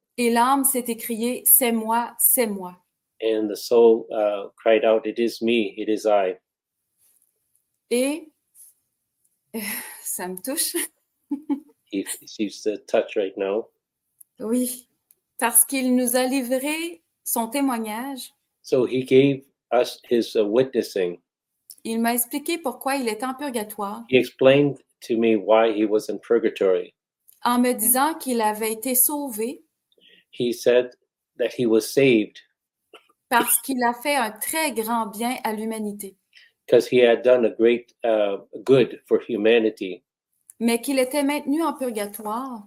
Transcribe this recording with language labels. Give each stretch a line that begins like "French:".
French: Et l'âme s'est écriée, c'est moi, c'est moi.
English: And the soul cried out, it is me, it is I.
French: Et ça me touche.
English: He sees the touch right now.
French: Oui, parce qu'il nous a livré son témoignage.
English: So he gave us his witnessing.
French: Il m'a expliqué pourquoi il était en purgatoire,
English: He explained to me why he was in purgatory.
French: en me disant qu'il avait été sauvé
English: He said that he was saved
French: parce qu'il a fait un très grand bien à l'humanité,
English: because he had done a great good for humanity,
French: mais qu'il était maintenu en purgatoire